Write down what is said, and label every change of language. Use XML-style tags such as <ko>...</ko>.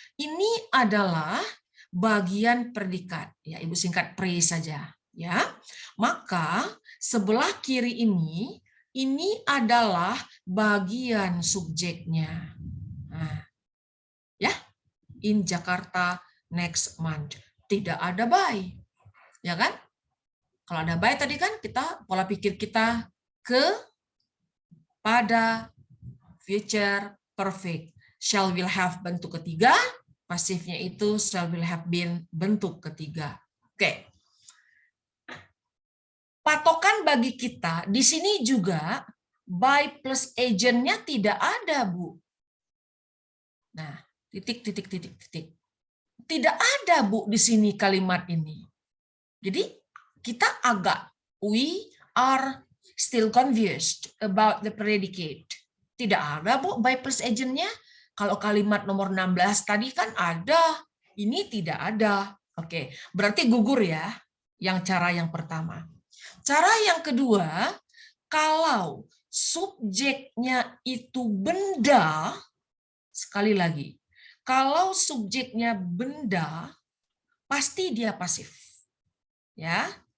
<id>Ini adalah bagian predikat. Ya, Ibu singkat pre saja. Ya, maka sebelah kiri ini adalah bagian subjeknya. Nah, ya,</id> <en>in Jakarta next month.</en> <id>Tidak ada by, ya kan? Kalau ada by tadi kan kita pola pikir kita pada future perfect.</id> <en>Shall will have</en> <id>bentuk ketiga, pasifnya itu</id> <en>shall will have been</en> <id>bentuk ketiga. Oke. Patokan bagi kita di sini juga by plus agent-nya tidak ada, Bu. Nah, titik. Tidak ada, Bu, di sini kalimat ini. Jadi kita</id> <en>we are still confused about the predicate.</en> <id>Tidak ada, Bu, by plus agent-nya. Kalau kalimat nomor 16 tadi kan ada, ini tidak ada. Oke, berarti gugur ya yang cara yang pertama. Cara yang kedua, kalau subjeknya itu benda, sekali lagi, kalau subjeknya benda, pasti dia pasif. Ya.</id>